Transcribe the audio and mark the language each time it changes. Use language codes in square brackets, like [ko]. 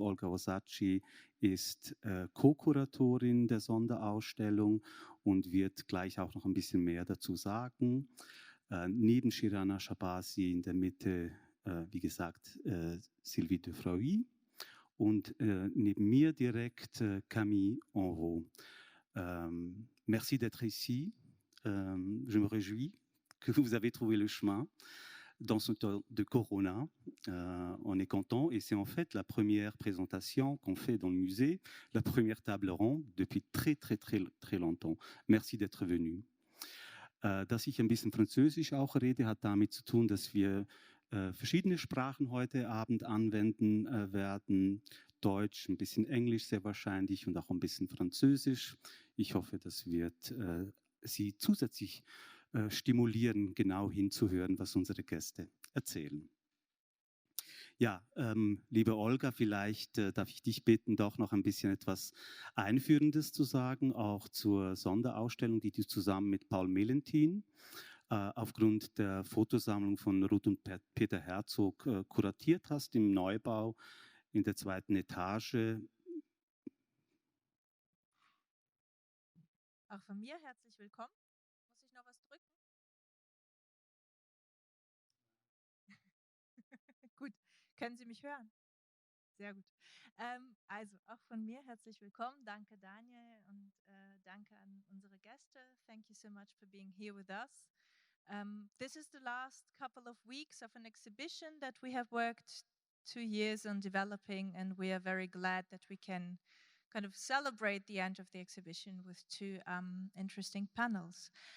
[de] Olga Osadtschy ist Co-Kuratorin der Sonderausstellung und wird gleich auch noch ein bisschen mehr dazu sagen. Neben Shirana Shahbazi in der Mitte, wie gesagt, Silvie Defraoui und neben mir direkt Camille Henrot. [fr] Merci d'être ici. Je me réjouis que vous avez trouvé le chemin dans ce temps de Corona. On est content et c'est en fait la première présentation qu'on fait dans le musée, la première table ronde depuis très longtemps. Merci d'être venu. [de] Dass ich ein bisschen Französisch auch rede, hat damit zu tun, dass wir verschiedene Sprachen heute Abend anwenden werden. Deutsch, ein bisschen Englisch sehr wahrscheinlich und auch ein bisschen Französisch. Ich hoffe, das wird Sie zusätzlich stimulieren, genau hinzuhören, was unsere Gäste erzählen. Ja, liebe Olga, vielleicht darf ich dich bitten, doch noch ein bisschen etwas Einführendes zu sagen, auch zur Sonderausstellung, die du zusammen mit Paul Melentin aufgrund der Fotosammlung von Ruth und Peter Herzog kuratiert hast im Neubau in der 2. Etage. Auch von mir herzlich willkommen. Muss ich noch was drücken? Gut, können Sie mich hören? Sehr gut. Also auch von mir herzlich willkommen. Danke Daniel und danke an unsere Gäste. [en] Thank you so much for being here with us. This is the last couple of weeks of an exhibition that we have worked 2 years on developing, and we are very glad that we can kind of celebrate the end of the exhibition with 2 interesting panels.